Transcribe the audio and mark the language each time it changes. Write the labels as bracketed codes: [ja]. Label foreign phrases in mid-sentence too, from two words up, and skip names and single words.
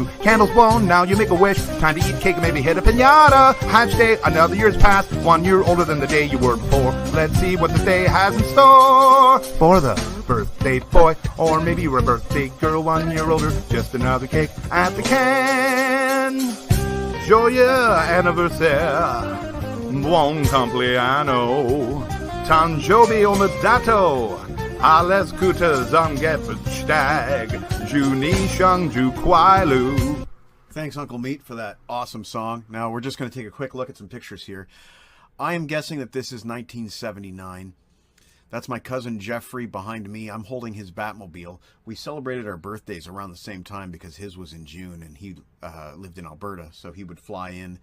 [en] Candles blown, now you make a wish. Time to eat cake and maybe hit a pinata. Hatch day, another year's passed. 1 year older than the day you were before. Let's see what this day has in store for the birthday boy. Or maybe you're a birthday girl, 1 year older. Just another cake at the can. [fr] Joyeux anniversaire. [it] Buon compleanno. [ja] Tanjobi omedato. [de] Alles Gute zum Geburtstag, [zh] Juni Shung Ju Kwai Lu. [en] Thanks, Uncle Meat, for that awesome song. Now we're just going to take a quick look at some pictures here. I am guessing that this is 1979. That's my cousin Jeffrey behind me. I'm holding his Batmobile. We celebrated our birthdays around the same time because his was in June and he lived in Alberta, so he would fly in.